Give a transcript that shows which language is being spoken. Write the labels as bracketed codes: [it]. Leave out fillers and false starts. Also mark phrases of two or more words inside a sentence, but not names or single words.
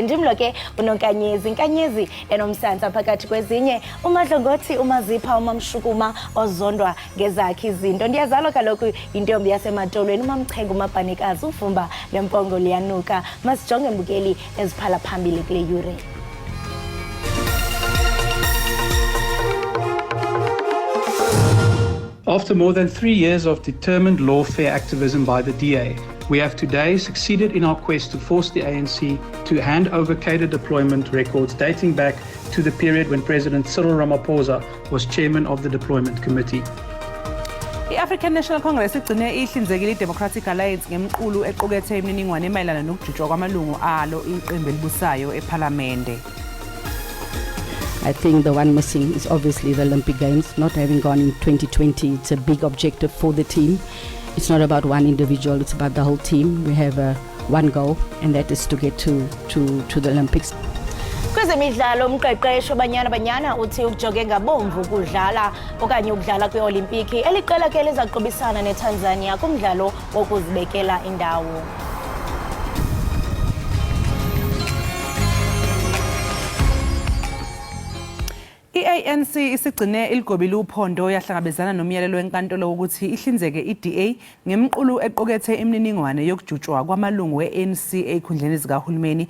[xh] Ndimlo ke uNonkanyezi enomsantsa phakathi kwezinye uMadlongothi uMazipha uMamshukuma ozondwa ngezakhe izinto. Ndiyazalwa kaloku intombi yasematolweni uMamchengu uMabhanikazi uvumba lempongo liyanuka. Masijonge Mbukeli eziphala phambili kule yure. [en] After more than 3 years of determined lawfare activism by the DA, we have today succeeded in our quest to force the ANC to hand over cadre deployment records dating back to the period when President Cyril Ramaphosa was chairman of the Deployment Committee. [zu] I-African National Congress igcine ihlinzekile i-Democratic Alliance ngemqulu equkethe imininingwane emayelana nokujutshwa kwamalungu alo iqembu elibusayo ePhalamende. [en] I think the one missing is obviously the Olympic Games. Not having gone in 2020, it's a big objective for the team. It's not about one individual, it's about the whole team. We have one goal, and that is to get to the Olympics. [xh] Kwezemidlalo umqeqesho banyana uthi ukujoge ngabomvu ukudlala okanye ukudlala kwe-Olimpiki eliqela ke lezaqobisana neTanzania kumdlalo wokuzibekela indawo. [zu] I-ANC isigcine iligobile uphondo yahlangabezana nomyalelo wenkantolo ukuthi ihlinzeke i-DA ngemqulu equkethe imininingwane yokujutshwa kwamalungu e-ANC ezikhundleni zikahulumeni.